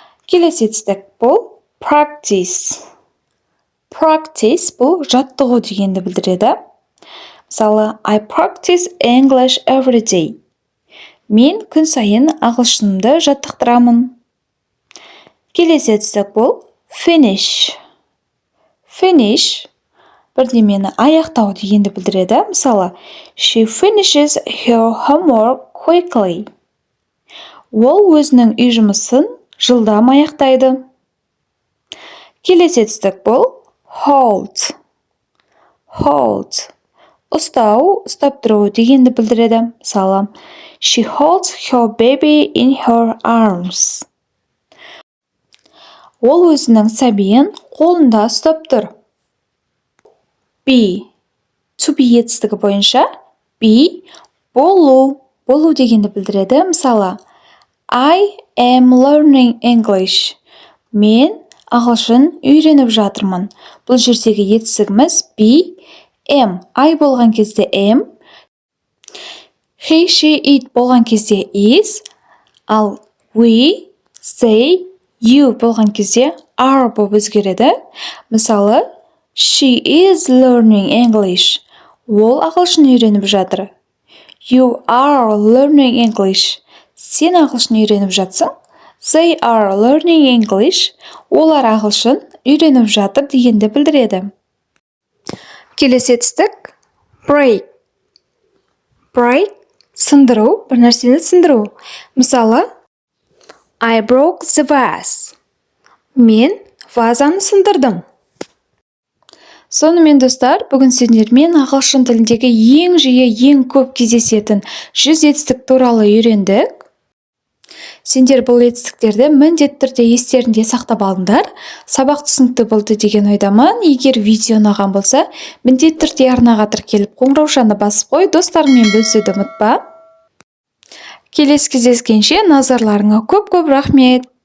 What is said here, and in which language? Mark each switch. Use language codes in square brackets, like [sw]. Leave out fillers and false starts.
[kk] Келесі түсік бұл practice. Practice бұл жаттығу дегенді білдіреді. [en] Мысалы, I practice English every day. [kk] Мен күн сайын ағылшынымды жаттықтырамын. Келесі түсік бұл finish. Finish бірдемені аяқтау дегенді білдіреді. [en] Мысалы, she finishes her homework quickly. [kk] Ол өзінің үй жұмысын жылдам аяқтайды. Келесі түсік бұл hold. Hold ұстау, ұстап тұру дегенді білдіреді. [en] Мысалы, she holds her baby in her arms. [kk] Ол өзінің сәбиін қолында ұстап тұр. [en] Be. [kk] To be етістігі бойынша be болу дегенді білдіреді. [en] Мысалы, I am learning English. [kk] Мен ағылшын үйреніп жатырмын. Бұл жердегі етістігіміз be, am. I болған кезде am. He, she, it болған кезде is. Ал we, they, you болған кезде are болып өзгереді. [en] Мысалы, she is learning English. [kk] Ол ағылшын үйреніп жатыр. [en] You are learning English. [kk] Сен ағылшын үйреніп жатсың. [en] They are learning English. [kk] Олар ағылшын үйреніп жатыр дегенді білдіреді. Келесі түсік break. Break сындыру, бір нәрсені сындыру. [en] Мысалы, I broke the vase. [kk] Мен вазаны сындырдым. Сонымен достар, бүгін сіздермен ағылшын тіліндегі ең жиі, ең көп кездесетін 100 етістік туралы үйрендік. Сендер бұл жетістіктерді міндетті түрде естеріңде сақтап алыңдар. Сабақ түсінікті болды деген ойдамын. Егер видео ұнаған болса, міндетті түрде арнаға тіркеліп қоңыраушаны басып қой, достарыңмен бөлісуді ұмытпа. Келесі кездескенше назарларыңа көп рахмет.